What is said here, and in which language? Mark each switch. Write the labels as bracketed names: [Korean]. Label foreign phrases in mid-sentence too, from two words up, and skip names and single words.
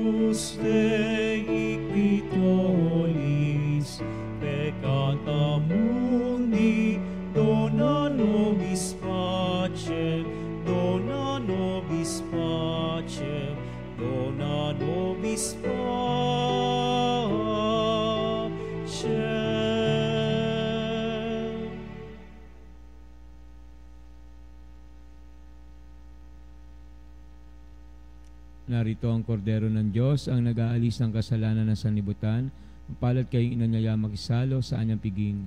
[Latin] Agnus Dei qui tollis peccata mundi, dona nobis pacem, dona nobis pacem, dona nobis pacem. [Filipino] Narito ang kordero ng Diyos, ang nag-aalis ng kasalanan ng sanlibutan. Mapalad kayong inanyaya makisalo sa anyang piging.